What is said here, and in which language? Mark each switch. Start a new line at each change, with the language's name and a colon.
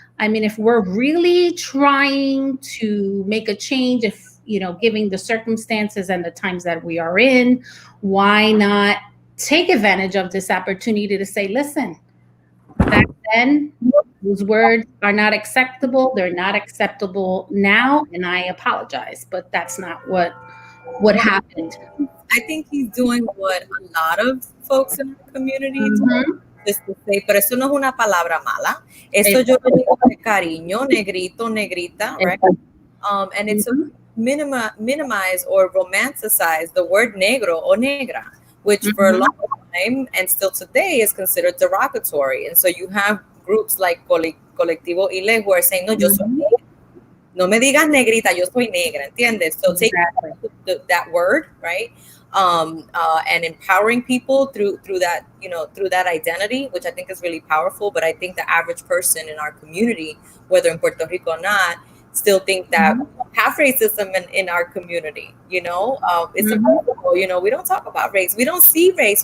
English: I mean, if we're really trying to make a change, if, you know, given the circumstances and the times that we are in, why not take advantage of this opportunity to say, listen, back then, those words are not acceptable. They're not acceptable now, and I apologize. But that's not what happened. I think he's doing what a lot of folks in the community do. Just to say,
Spanish: pero eso no es una palabra mala. Eso yo lo digo de cariño, negrito, negrita, right?
English: And it's to minimize or romanticize the word negro or negra, which for a long time and still today is considered derogatory. And so you have groups like Colectivo Ile who are saying,
Spanish: no, yo soy negra. No me digas negrita, yo soy negra, ¿entiendes?
English: So take that word, right? And empowering people through that, you know, through that identity, which I think is really powerful. But I think the average person in our community, whether in Puerto Rico or not, still think that have racism in our community. It's avoidable. We don't talk about race. We don't see race.